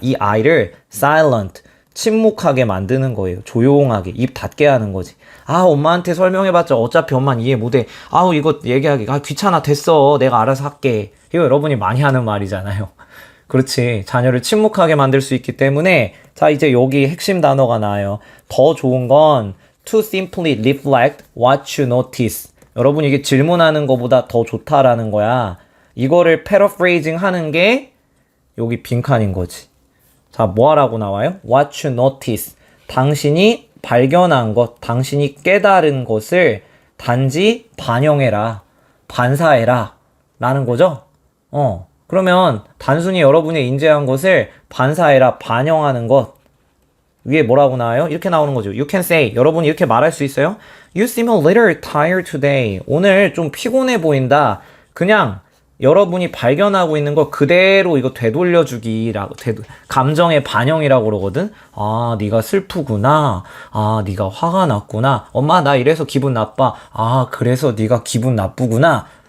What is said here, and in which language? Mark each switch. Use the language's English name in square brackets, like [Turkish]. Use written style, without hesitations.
[Korean] 이 아이를 silent. 침묵하게 만드는 거예요. 조용하게. 입 닫게 하는 거지. 엄마한테 설명해봤자 어차피 엄마는 이해 못해. 이거 얘기하기. 귀찮아. 됐어. 내가 알아서 할게. 이거 여러분이 많이 하는 말이잖아요. 그렇지. 자녀를 침묵하게 만들 수 있기 때문에 자, 이제 여기 핵심 단어가 나와요. 더 좋은 건 [English] to simply reflect what you notice. [Korean] 여러분 이게 질문하는 것보다 더 좋다라는 거야. 이거를 paraphrasing 하는 게 여기 빈칸인 거지. 자, 뭐 하라고 나와요? [English] What you notice. [Korean] 당신이 발견한 것, 당신이 깨달은 것을 단지 반영해라, 반사해라 라는 거죠. 그러면 단순히 여러분이 인지한 것을 반사해라, 반영하는 것. 위에 뭐라고 나와요? 이렇게 나오는 거죠. [English] You can say. [Korean] 여러분이 이렇게 말할 수 있어요? [English] You seem a little tired today. [Korean] 오늘 좀 피곤해 보인다. 그냥 여러분이 발견하고 있는 걸 그대로 이거 되돌려주기라고, 감정의 반영이라고 그러거든. 네가 슬프구나. 네가 화가 났구나. 엄마 나 이래서 기분 나빠. 그래서 네가 기분 나쁘구나.